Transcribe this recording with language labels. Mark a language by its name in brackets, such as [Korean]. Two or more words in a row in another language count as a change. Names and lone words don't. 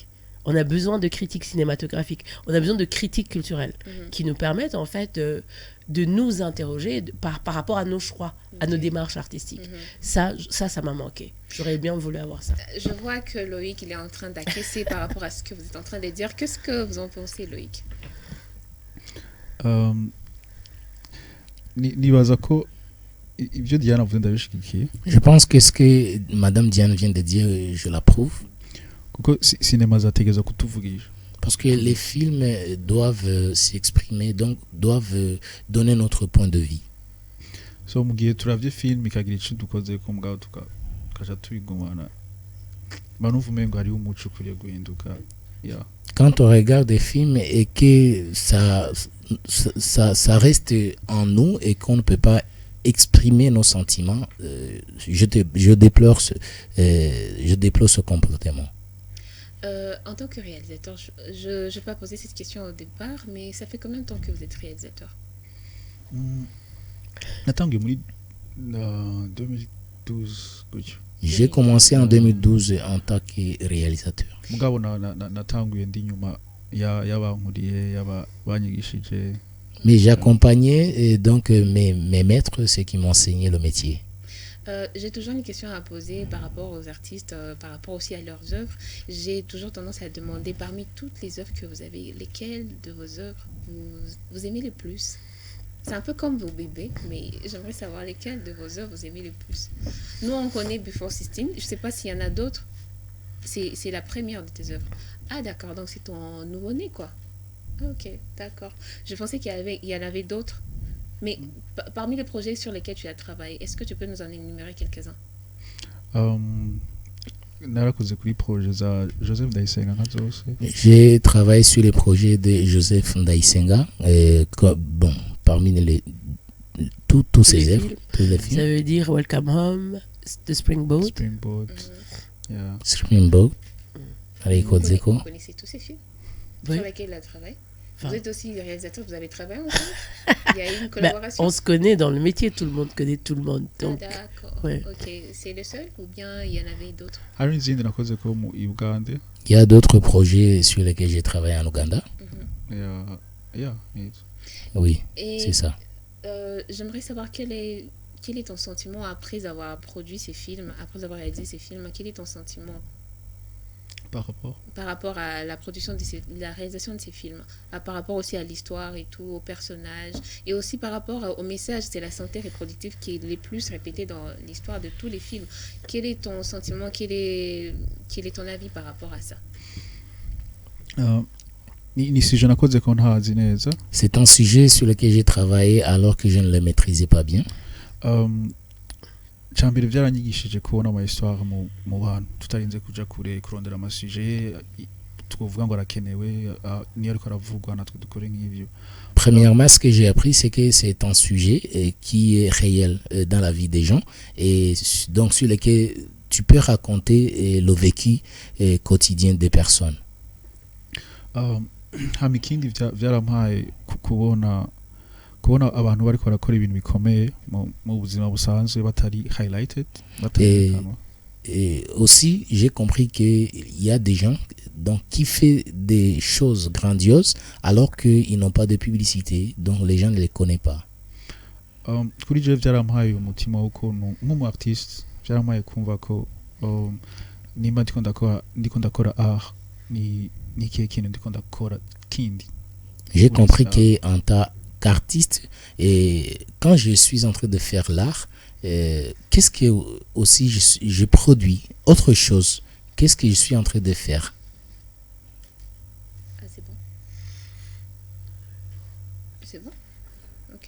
[French] On a besoin de critiques cinématographiques. On a besoin de critiques culturelles qui nous permettent en fait de nous interroger par rapport à nos choix, à nos démarches artistiques. Ça m'a manqué. J'aurais bien voulu avoir ça. Je vois que Loïc, il est en train d'acquiescer par rapport à ce que vous êtes en train de dire. Qu'est-ce que vous en pensez, Loïc? [Rundi] nibaza ko ibyo Diane avuze ndabishigikiye. [French] Je pense que ce que Madame Diane vient de dire, je l'approuve. [Rundi] Kuko cinéma zategeza kutuvugisha. [French] Parce que les films doivent s'exprimer, donc doivent donner notre point de vue. [Rundi] So mu gihe turavye film ikagira ico dukoze ko mugabo tukaja tubigumana banuvu mengo ari umuco kuriye guhinduka. Yeah. [French] Quand on regarde des films et que ça reste en nous et qu'on ne peut pas exprimer nos sentiments, je déplore ce comportement. En tant que réalisateur, je ne vais pas poser cette question au départ, mais ça fait combien de temps que vous êtes réalisateur? [Rundi] Natangiye muri 2012 gutyo. [French] J'ai commencé en 2012 en tant que réalisateur. [Rundi] Mugabo natanguye ndi nyuma y'abankuriye banyigishije. [French] Mais j'accompagnais donc mes maîtres, ceux qui m'enseignaient le métier. J'ai toujours une question à poser par rapport aux artistes, par rapport aussi à leurs œuvres. J'ai toujours tendance à demander, parmi toutes les œuvres que vous avez, lesquelles de vos œuvres vous aimez le plus? C'est un peu comme vos bébés, mais j'aimerais savoir lesquelles de vos œuvres vous aimez le plus. Nous, on connaît Before 16. Je ne sais pas s'il y en a d'autres. C'est la première de tes œuvres. Ah, d'accord. Donc, c'est ton nouveau-né, quoi. Ok, d'accord. Je pensais qu'il y en avait d'autres. Mais parmi les projets sur lesquels tu as travaillé, est-ce que tu peux nous en énumérer quelques-uns? [Rundi] Narakoze kuri projet za Joseph Ndayisenga nka zose. [French] J'ai travaillé sur les projets de Joseph Ndayisenga, bon, parmi tous ses œuvres, tous les films. Ça veut dire Welcome Home, The Springboat. Yeah. Springboat, avec Kozeko. Vous connaissez tous ces films sur lesquels il a travaillé? Vous êtes aussi réalisateur, vous avez travaillé ensemble? Il y a eu une collaboration? On se connaît dans le métier, tout le monde connaît tout le monde. Donc, d'accord. Ouais. Ok, c'est le seul ou bien il y en avait d'autres? [Rundi] Hari izindi nakoze ko mu Uganda. [French] Il y a d'autres projets sur lesquels j'ai travaillé en Ouganda. Yeah. Oui, et c'est ça. J'aimerais savoir quel est ton sentiment après avoir produit ces films, après avoir réalisé ces films. Quel est ton sentiment par rapport à la production la réalisation de ces films, par rapport aussi à l'histoire et tout, aux personnages, et aussi par rapport au message? C'est la santé reproductive qui est le plus répétée dans l'histoire de tous les films. Quel est ton sentiment, quel est ton avis par rapport à ça? [Rundi] ni sujet nakoze ko ntazi neza. [French] C'est un sujet sur lequel j'ai travaillé alors que je ne le maîtrisais pas bien. [Rundi] Cyambere byaranyigishije kubona ama histoire mu bantu tutarinze kuja kure kurondera ama sujet twovuga ngo arakenewe ni ariko aravugwa natwe dukore nk'ivyo. [French] Premièrement, ce que j'ai appris, c'est que c'est un sujet qui est réel dans la vie des gens et donc sur lequel tu peux raconter le vécu quotidien des personnes. [Rundi] Ikindi byarampaye kubona abantu bariko barakora ibintu bikomeye mu buzima busanzwe batari highlighted. [French] Et aussi, j'ai compris qu'il y a des gens donc, qui font des choses grandioses alors qu'ils n'ont pas de publicité, donc les gens ne les connaissent pas. [Rundi] Kuri je byarampaye umutima w'ukuntu nk'umu artiste byarampaye kumva ko nimba ndiko ndakora art ni kihe kintu ndiko ndakora kindi. [French] J'ai compris qu'en tant qu'artiste, et quand je suis en train de faire l'art, qu'est-ce que aussi je produis autre chose, qu'est-ce que je suis en train de faire. C'est bon. C'est bon. Ok.